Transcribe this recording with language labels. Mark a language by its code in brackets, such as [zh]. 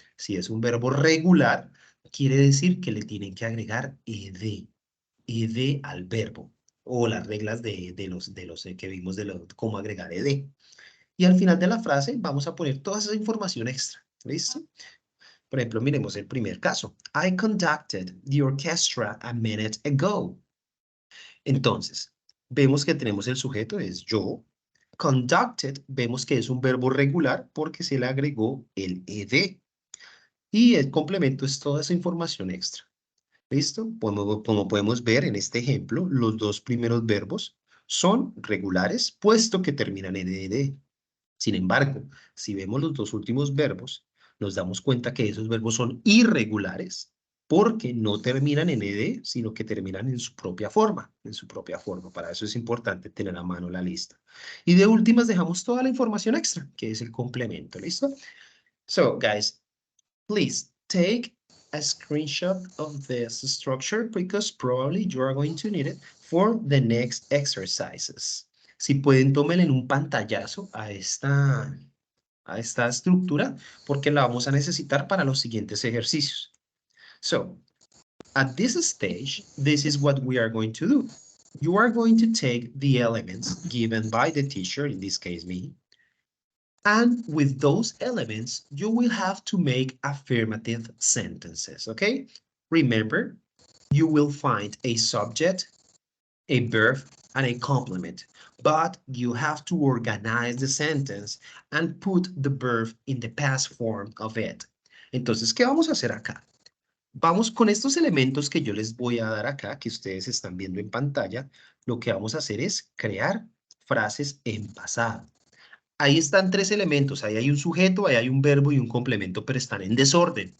[es] Si es un verbo regular, quiere decir que le tienen que agregar ed al verbo, o las reglas de los que vimos cómo agregar ed. Y al final de la frase vamos a poner toda esa información extra. ¿Listo? Por ejemplo, miremos el primer caso. [en] I conducted the orchestra a minute ago. [es] Entonces, vemos que tenemos el sujeto, es yo. Conducted, vemos que es un verbo regular porque se le agregó el ed. Y el complemento es toda esa información extra. ¿Listo? Como podemos ver en este ejemplo, los dos primeros verbos son regulares, puesto que terminan en ed. Sin embargo, si vemos los dos últimos verbos, nos damos cuenta que esos verbos son irregulares porque no terminan en ed, sino que terminan en su propia forma, Para eso es importante tener a mano la lista. Y de últimas dejamos toda la información extra, que es el complemento, ¿listo? [en] So, guys, please take a screenshot of this structure because probably you are going to need it for the next exercises. [es] Si pueden, tómenle un pantallazo a esta estructura porque la vamos a necesitar para los siguientes ejercicios. [en] So, at this stage, this is what we are going to do. You are going to take the elements given by the teacher, in this case me, and with those elements, you will have to make affirmative sentences, okay? Remember, you will find a subject, a verb, and a complement, but you have to organize the sentence and put the verb in the past form of it. [es] Entonces, ¿qué vamos a hacer acá? Vamos con estos elementos que yo les voy a dar acá, que ustedes están viendo en pantalla, lo que vamos a hacer es crear frases en pasado. Ahí están tres elementos, ahí hay un sujeto, ahí hay un verbo y un complemento, pero están en desorden.